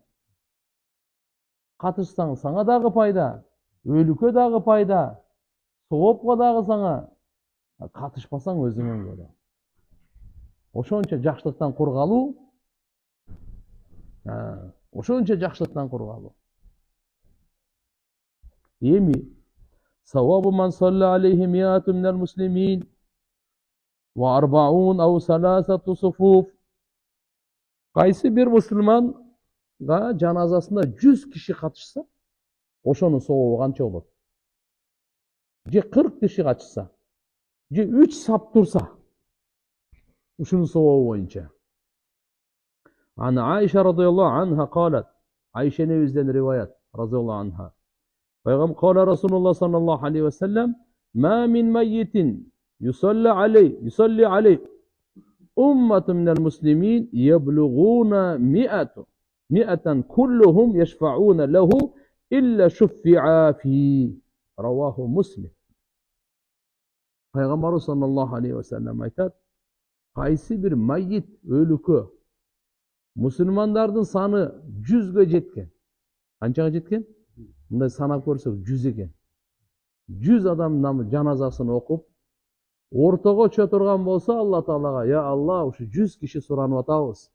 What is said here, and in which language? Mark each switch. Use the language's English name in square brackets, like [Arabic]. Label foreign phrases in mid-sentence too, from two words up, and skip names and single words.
[Kyrgyz] Катышсаң саңа дагы пайда, өлүккө дагы пайда, соопко дагы саңа, катышпасаң өзүңө көрө. Ошончо жакшылыктан кургалуу, ошончо жакшылыктан кургалуу. [Arabic] Эми ثواب من صلى عليه مئة من المسلمين وأربعون أو ثلاثة صفوف. [Kyrgyz] Кайсы бир мусулманга жаназасына 100 киши катышса, ошонун сообу канча болот? Же 40 киши катышса, же 3 сап турса, ушунун сообу боюнча. [Arabic] عن عائشة رضي الله عنها قالت, Айша [Kyrgyz] небизден риваят [Arabic] رضي الله عنها. Пайгамбар قال رسول الله صلى الله عليه وسلم: "ما من ميت يصلي عليه أمة من المسلمين يبلغون مئة كلهم يشفعون له إلا شفعوا فيه." رواه مسلم. [Kyrgyz] Пайгамбар [Arabic] صلى الله عليه وسلم [Kyrgyz] айтат: кайсы бир майит өлүккө мусулмандардын саны 100ге жеткен. Канчага жеткен? Мындай санап көрсөк 100 экен. 100 адамдын жаназасын окуп, ортого чөө турган болсо, Алла Таалага: "Я Алла, ушу 100 киши суранып атабыз.